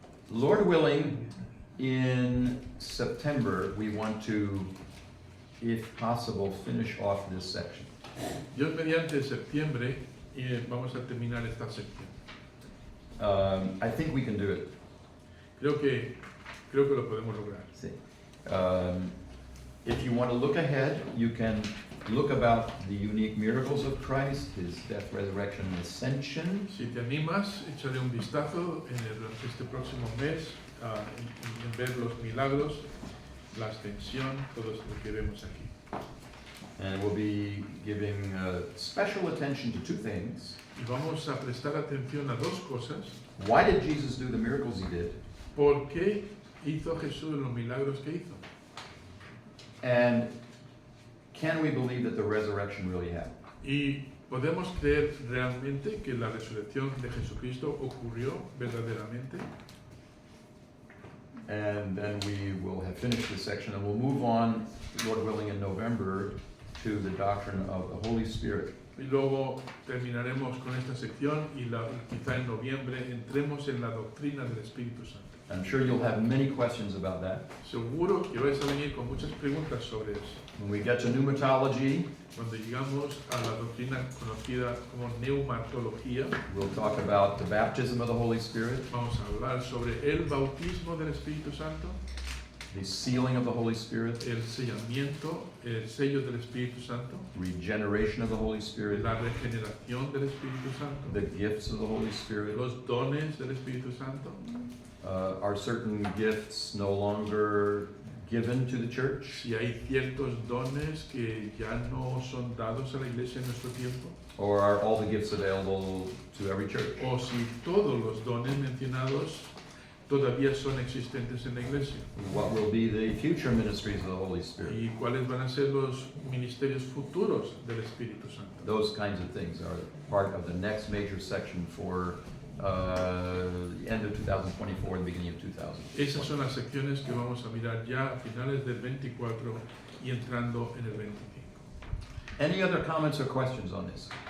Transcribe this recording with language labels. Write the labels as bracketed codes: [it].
[en] Lord willing, in September, we want to, if possible, finish off this section. [es] Dios mediante septiembre vamos a terminar esta sección. [en] I think we can do it. [es] Creo que lo podemos lograr. Sí. [en] If you want to look ahead, you can look about the unique miracles of Christ, his death, resurrection, and ascension. [es] Si te animas, échale un vistazo durante este próximo mes en ver los milagros, la ascensión, todo lo que vemos aquí. [en] And we'll be giving special attention to two things. [es] Y vamos a prestar atención a dos cosas. [en] Why did Jesus do the miracles he did? [es] ¿Por qué hizo Jesús los milagros que hizo? [en] And can we believe that the resurrection really happened? [es] Y podemos creer realmente que la resurrección de Jesucristo ocurrió verdaderamente. [en] And then we will have finished this section and we'll move on, Lord willing, in November to the doctrine of the Holy Spirit. [es] Y luego terminaremos con esta sección y quizá en noviembre entremos en la doctrina del Espíritu Santo. [en] I'm sure you'll have many questions about that. [es] Seguro que vais a venir con muchas preguntas sobre eso. [en] When we get to pneumatology, [es] Cuando llegamos a la doctrina conocida como neumatología, [en] we'll talk about the baptism of the Holy Spirit, [es] vamos a hablar sobre el bautismo del Espíritu Santo, [en] the sealing of the Holy Spirit, [es] el sellamiento, el sello del Espíritu Santo, [en] regeneration of the Holy Spirit, [es] la regeneración del Espíritu Santo, [en] the gifts of the Holy Spirit. [es] los dones del Espíritu Santo. [en] Are certain gifts no longer given to the church? [es] Si hay ciertos dones que ya no son dados a la iglesia en nuestro tiempo, [en] Or are all the gifts available to every church? [es] o si todos los dones mencionados todavía son existentes en la iglesia. [en] What will be the future ministries of the Holy Spirit? [es] ¿Y cuáles van a ser los ministerios futuros del Espíritu Santo? [en] Those kinds of things are part of the next major section for the end of 2024 and the beginning of 2000. [es] Esas son las secciones que vamos a mirar ya a finales del 24 y entrando en el 25. [en] Any other comments or questions on this?